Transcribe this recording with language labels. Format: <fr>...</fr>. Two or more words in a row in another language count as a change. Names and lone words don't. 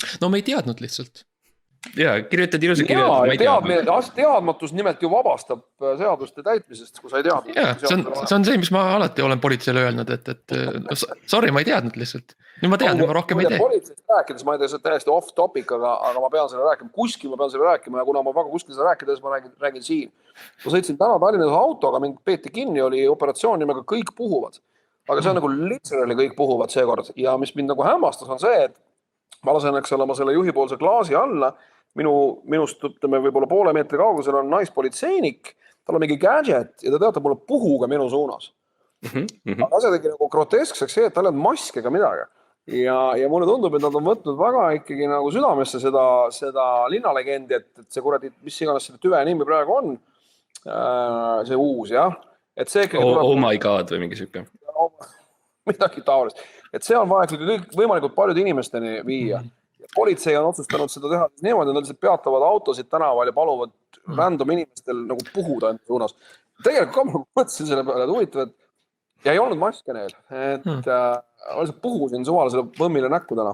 <et>No me ei teadnud lihtsalt. Jaa, kirjutad ilusi kirja. Teadmatus nimelt ju vabastab seaduste täitmisest, kui sa ei teadnud. Jaa, see on see, mis ma alati olen politseile öelnud, et sorry, ma ei teadnud lihtsalt. Nüüd ma tean, ma rohkem ei tee. Politseist rääkides, ma ei tea, see on täiesti</et> <en>off topic,</en> <et>aga ma pean selle rääkima. Kuskil ma pean selle rääkima ja kuna ma väga kuskil selle rääkides, ma räägin siin. Ma sõitsin täna Tallinnas autoga, mind peeti kinni, oli operatsioon nimega Kõik puhuvad. Aga see on nagu literally kõik puhuvad seekord ja mis mind nagu hämmastas on see, ma lasen, eks ole, ma selle juhipoolse klaasi alla, minust ütleme võib-olla poole meetri kaugusel on naispolitseinik, tal on mingi gadget ja ta teatab mulle puhuga minu suunas. Aga asja tegi nagu groteskseks see, et tal ei olnud maski ega midagi. Ja mulle tundub, et nad on võtnud väga ikkagi nagu südamesse seda linnalegendi, et see kuradi, mis iganes selle tüve nimi praegu on, see uus, jah. Et see ikkagi tuleb...</et> <en>Oh my god</en> <et>või mingi siuke. Midagi taolist. Et see on vaja võimalikult paljude inimesteni viia. Politsei on otsustanud seda teha niimoodi, nad lihtsalt peatavad autosid tänaval ja paluvad random inimestel nagu puhuda enda suunas. Tegelikult ma mõtlesin selle peale, et huvitav, ja ei olnud maske neil, et ma lihtsalt puhusin suvalisele võmmile näkku täna.</et>